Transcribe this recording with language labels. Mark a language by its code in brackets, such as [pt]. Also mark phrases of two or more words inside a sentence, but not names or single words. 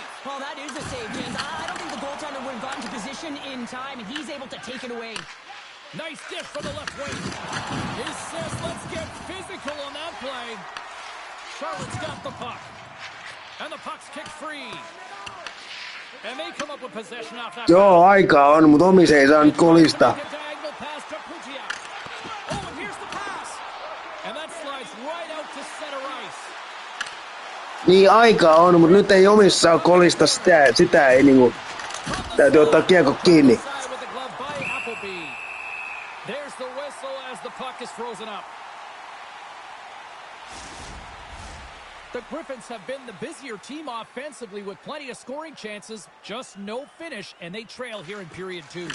[en] Well, that is a save, James. I don't think the goaltender would have gotten to position in time, and he's able to take it away. Nice dish from the left wing. He says, let's get physical on that play. Charlotte's got the puck. And the puck's kicked free. And they come up with possession off that. [fi] Joo, aikaa on, mutta omis ei saa nyt kolista. [en] Diagonal pass to Putia. Oh, and here's the pass. And that slides right out to center ice. [fi] Niin aikaa on, mutta nyt ei omissa saa kolista sitä ei niinku. Täytyy ottaa kiekko kiinni. [en] There's the whistle as the puck is frozen up. The Griffins have been the busier team offensively with plenty of scoring chances, just no finish, and they trail here in period 2.